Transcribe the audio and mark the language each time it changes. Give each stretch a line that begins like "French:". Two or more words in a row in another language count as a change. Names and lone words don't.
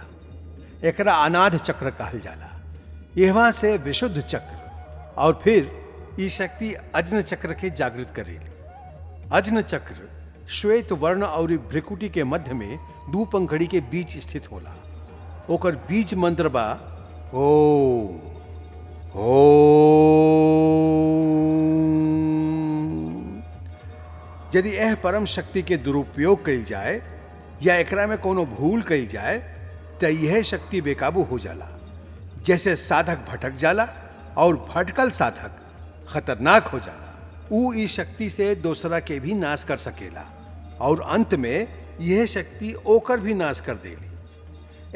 Bhojpuri: एकरा अनाद चक्र कहल जाला। यहाँ से विशुद्ध चक्र और फिर ये शक्ति अज्न चक्र के जागृत करेली। अज्न चक्र श्वेत वर्ण और भ्रिकुटी के मध्य में दो पंखड़ी के बीच स्थित होला। ओकर बीज मंत्र बा ओम ओम। यदि यह परम शक्ति के दुरुपयोग कइल जाए या एकरा में कोनो भूल कइल जाए तो यह शक्ति बेकाबू हो जाला। जैसे साधक भटक जाला और भटकल साधक खतरनाक हो जाला। ऊ इस शक्ति से दूसरा के भी नाश कर सकेला और अंत में यह शक्ति ओकर भी नाश कर देली।